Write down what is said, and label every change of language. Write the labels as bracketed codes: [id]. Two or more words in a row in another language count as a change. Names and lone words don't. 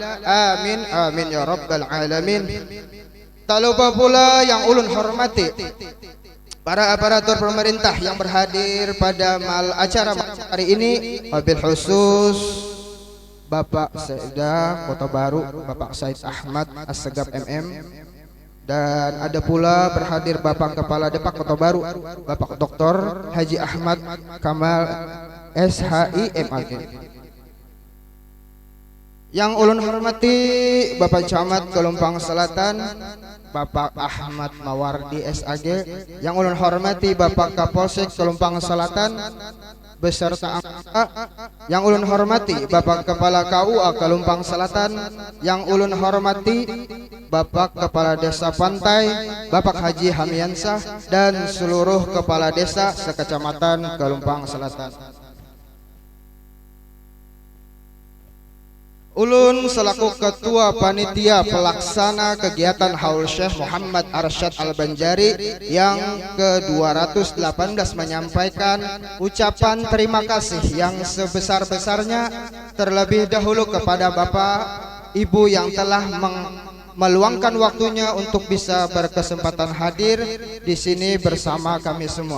[ar] آمين آمين يا رب العالمين. [id] Tak lupa pula yang ulun hormati para aparatur pemerintah yang berhadir pada acara hari ini, [ar] وبالخصوص [id] Bapak Sekda Kota Baru, Bapak Said Ahmad Assegaf MM. Dan ada pula berhadir Bapak Kepala Depak Kota Baru, Bapak Dr. Haji Ahmad Kamal SHI MAG. Yang ulun hormati Bapak Camat Kelumpang Selatan, Bapak Ahmad Mawardi SAG. Yang ulun hormati Bapak Kapolsek Kelumpang Selatan beserta anggota. Yang ulun hormati Bapak Kepala KUA Kelumpang Selatan. Yang ulun hormati Bapak Kepala Desa Pantai, Bapak Haji Hamiansah, dan seluruh kepala desa sekecamatan Kelumpang Selatan. Ulun selaku Ketua Panitia Pelaksana Kegiatan Haul Syekh Muhammad Arsyad Al-Banjari yang ke-218 menyampaikan ucapan terima kasih yang sebesar-besarnya terlebih dahulu kepada Bapak Ibu yang telah meluangkan waktunya untuk bisa berkesempatan hadir di sini bersama kami semua.